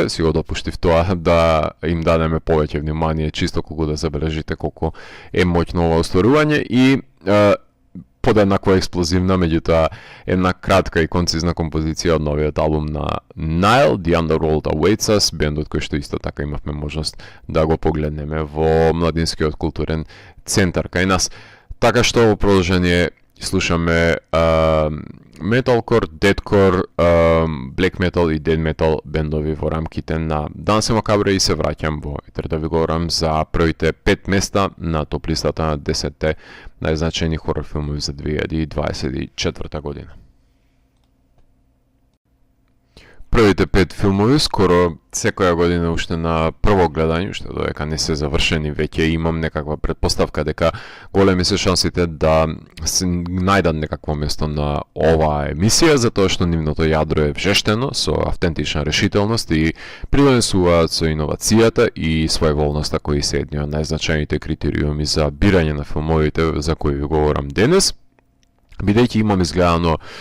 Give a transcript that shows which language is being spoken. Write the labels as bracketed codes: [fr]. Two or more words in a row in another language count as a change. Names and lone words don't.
[mk] Си го допуштив тоа да им дадеме повеќе внимание, чисто колку да забележите колку е моќно ова остварување, и подеднакво експлозивна, меѓутоа една кратка и концизна композиција од новиот албум на Nile, The Underworld Awaits Us, бендот кој што исто така имавме можност да го погледнеме во Младинскиот културен центар кај нас. Така што во продолжение слушаме [en] metalcore, deathcore, black metal [mk] и [en] death metal [mk] бендови во рамките на Дансе Макабре и се враќам во етер да ви говорам за првите 5 места на топ листата на 10 најзначајни хорор филмови за 2024 година. Првите 5 филмови скоро секоја година уште на прво гледање, уште додека не се завршени, веќе имам некаква предпоставка дека големи се шансите да се најдат некакво место на оваа емисија, затоа што нивното јадро е вжештено со автентична решителност и придонесуваат со иновацијата и своеволноста кои се едни од најзначајните критериуми за бирање на филмовите за кои ви говорам денес, бидејќи имам изгледано